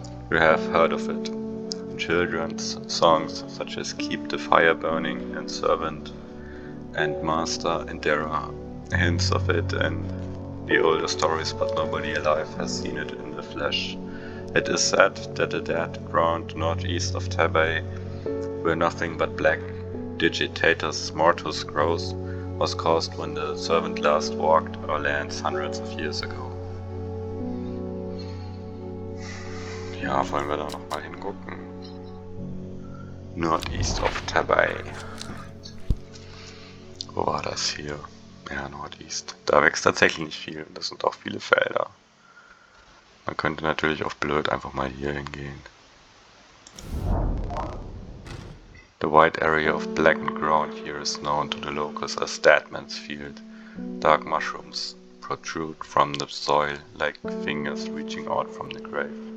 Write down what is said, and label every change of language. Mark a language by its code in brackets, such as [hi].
[en] You have heard of it in children's songs such as Keep the Fire Burning and Servant and Master, and there are hints of it in the older stories, but nobody alive has seen it in the flesh. It is said that the dead ground northeast of Tabay, where nothing but black Digitatus mortus grows, was caused when the Servant last walked our lands hundreds of years ago. [de] Ja, wollen wir da nochmal hingucken. [en] Northeast of Tabay. [de] Wo war das hier? Ja, Northeast. Da wächst tatsächlich nicht viel. Das sind auch viele Felder. Man könnte natürlich auf blöd einfach mal hier hingehen. [en] The wide area of blackened ground here is known to the locals as Deadman's Field. Dark mushrooms protrude from the soil like fingers reaching out from the grave.